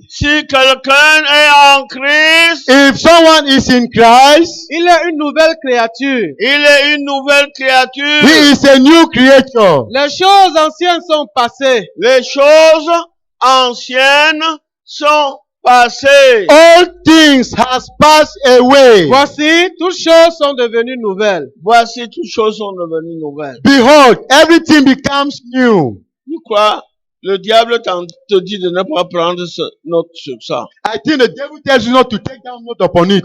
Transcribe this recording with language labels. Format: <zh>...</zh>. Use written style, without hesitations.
<fr>Si quelqu'un est en Christ,</fr> <en>If someone is in Christ,</en> <fr>il est une nouvelle créature. il est une nouvelle créature.</fr> <en>he is a new creature.</en> <fr>Les choses anciennes sont passées. Les choses anciennes sont passées.</fr> <en>All things has passed away.</en> <fr>Voici, toutes choses sont devenues nouvelles. Voici, toutes choses sont devenues nouvelles.</fr> <en>Behold, everything becomes new.</en> <fr>Tu crois, le diable te dit de ne pas prendre note sur ça.</fr> <en>I think the devil tells you not to take down note upon it.</en>